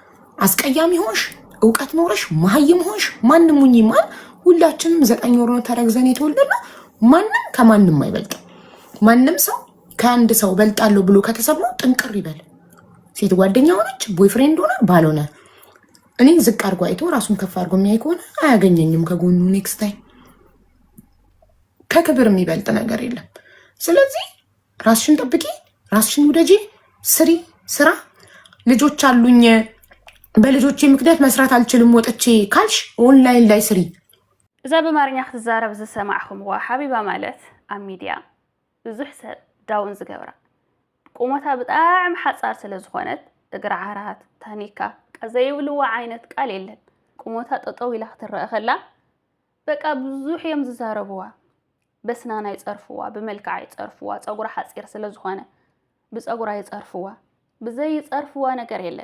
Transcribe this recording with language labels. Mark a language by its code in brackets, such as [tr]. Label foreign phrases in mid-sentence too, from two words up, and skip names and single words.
[am] ሆንሽ አስቀያሚ ሆንሽ እውቀት ኖረሽ መሀይም ሆንሽ ማንም ሁኚ ማን ሁላችንም 9 ወር ነው ተረግዘን የተወለድነው። ማንም ከማንም አይበልጥም። ማንም ሰው ከአንድ ሰው በልጣለሁ ብሎ ከተሰማው ጥንቅር ይበል። ሴት ጓደኛ ሆነች ቦይፍሬንድ ሆነ ባልሆነ እኔ ዝቅ አድርጎ አይቶ ራሱን ከፍ አድርጎ የሚያይ ከሆነ አያገኘኝም ከጎኑ [en] next time። [am] ከክብር የሚበልጥ ነገር የለም። ስለዚህ ራስሽን ጠብቂ፣ ራስሽን ውደጂ፣ ስሪ ስራ። ልጆች አሉኝ በልጆቼ ምክንያት መስራት አልችልም ወጥቼ ካልሽ ኦንላይን ላይ ስሪ። [ti] እዛ በአማርኛ ክትዛረብ ዝሰማዕኹምዋ ሓቢባ ማለት ኣብ ሚድያ ብዙሕ ሰብ ዳውን ዝገብራ ቁመታ ብጣዕሚ ሓፃር ስለ ዝኾነት እግራ ዓራት ታኒካ ዘይብልዋ ዓይነት ቃል የለን። ቁመታ ጠጠው ኢላ ክትረአ ከላ በቃ ብዙሕ እዮም ዝዛረብዋ። በስናና ይፀርፍዋ፣ ብመልክዓ ይፀርፍዋ፣ ፀጉራ ሓፂር ስለ ዝኾነ ብፀጉራ ይፀርፍዋ። ብዘይ ይፀርፍዋ ነገር የለን።